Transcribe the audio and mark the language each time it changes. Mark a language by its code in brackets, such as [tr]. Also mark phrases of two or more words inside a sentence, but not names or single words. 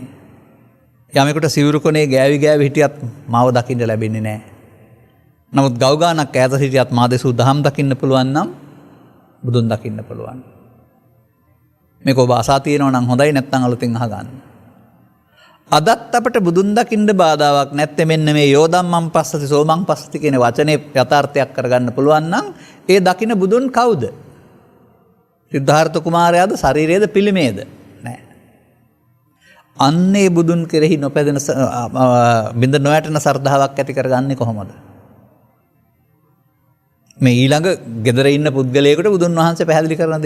[si] යමෙකුට සිවුරු කොනේ ගෑවි හිටියත් මාව දකින්න ලැබෙන්නේ නැහැ. නමුත් ගව් ගානක් ඈත සිටියත් මා දෙසූ දහම් දකින්න පුළුවන් නම් බුදුන් දකින්න පුළුවන්. මේක ඔබ අසා තියෙනවා නම් හොඳයි නැත්නම් අලුතින් අහගන්න. අදත් අපට බුදුන් දකින්න බාධාවක් නැත්te මෙන්න මේ [pi] යෝධම්මං පස්සති සෝමං පස්සති [si] කියන වචනේ යථාර්ථයක් කරගන්න පුළුවන් නම් ඒ දකින්න බුදුන් කවුද? සිද්ධාර්ථ කුමාරයාද ශරීරයේද පිළිමේද? නැහැ. අන්නේ බුදුන් කෙරෙහි නොපැදෙන බින්ද නොයටන සර්ධාවක් ඇති කරගන්නේ කොහොමද? මේ ඊළඟ gedara ඉන්න පුද්ගලයෙකුට බුදුන් වහන්සේ පැහැදිලි කරන දේ.